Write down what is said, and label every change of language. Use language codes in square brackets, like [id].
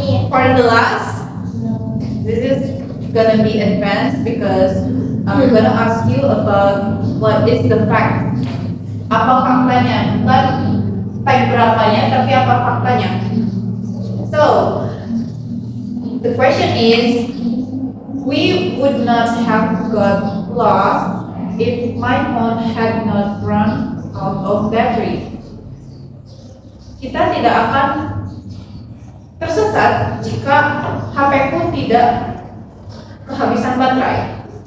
[en] For the last, this is gonna be advanced because I'm gonna ask you about what is the fact. [id] Apa faktanya? Bukan type berapanya, tapi apa faktanya? [en] So, the question is, we would not have got lost if my phone had not run out of battery. [id] Kita tidak akan tersesat jika HP ku tidak kehabisan baterai.